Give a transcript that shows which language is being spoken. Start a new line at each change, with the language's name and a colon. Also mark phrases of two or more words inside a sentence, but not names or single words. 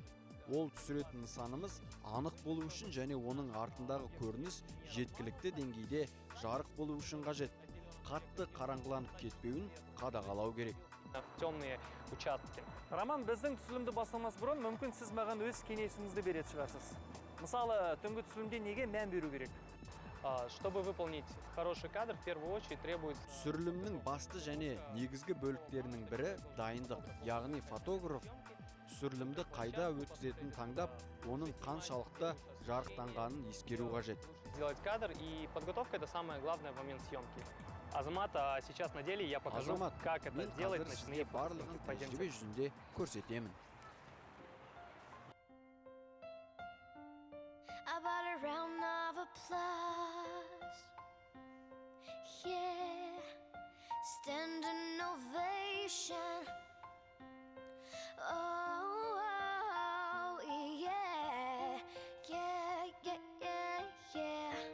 Kazakh: Ол түсіретін нысанымыз анық болу үшін және оның артындағы көрініс жеткілікті деңгейде жарық болу үшін қажет. Қатты қараңғыланып кетпеуін қадағалау керек.
Russian: Темные участки.
Kazakh: Роман, біздің түсірілімді бастамас бұрын мүмкін сіз маған өз кеңесіңізді беретін шығарсыз. Мысалы, түнгі түсірілімде неге мән беру керек?
Russian: Чтобы выполнить хороший кадр, в первую очередь требуется...
Kazakh: Түсірілімнің басты және негізгі бөліктерінің бірі дайындық. Яғни фотограф түсірілімді қайда өткізетінін таңдап, оның қаншалықты жарықтанғанын ескеру қажет.
Russian: Сделать кадр, и подготовка — это самое главное в момент съемки. Азамат, а сейчас на деле я покажу, как это делать ночные
Kazakh: барлығын тәжірибе жүзінде көрсетемін.
English: I bought a round of a applause. Yeah, standing ovation. Oh, yeah, yeah, yeah, yeah, yeah.